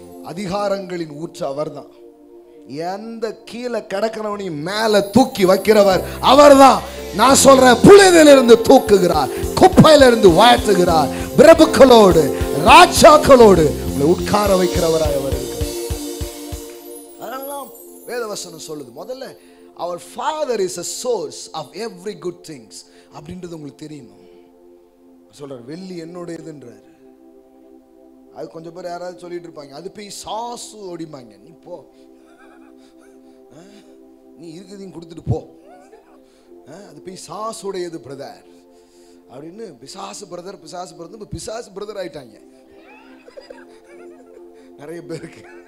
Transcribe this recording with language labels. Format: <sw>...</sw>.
<ta>அதிகாரங்களின் ஊற்று அவர்தான். எந்த கீழே கிடக்கிறவனையும் மேல தூக்கி வைக்கிறவர் அவர்தான். நான் சொல்றேன், புழுதிலிருந்து தூக்குகிறார், குப்பையிலிருந்து வாழ்த்துகிறார், பிரபுக்களோடு ராஜாக்களோடு உட்கார வைக்கிறவராய் அவர் இருக்கிறார். அதெல்லாம் வேதவசனம் சொல்லுது. முதல்ல</ta> <en>our father is a source of every good things</en> <ta>அப்படின்றது உங்களுக்கு தெரியணும். சொல்றார், வெள்ளி என்னுடையதுன்றார். அது கொஞ்சம் பேர் யாராவது சொல்லிட்டு இருப்பாங்க, அது போய் சாசு ஓடிப்பாங்க. நீ போ, நீ இருக்குதையும் கொடுத்துட்டு போ, அது போய் சாசுடையது பிரதர் அப்படின்னு. பிசாசு பிரதர் பிசாசு பிரதர் ஆயிட்டாங்க நிறைய பேருக்கு.</ta>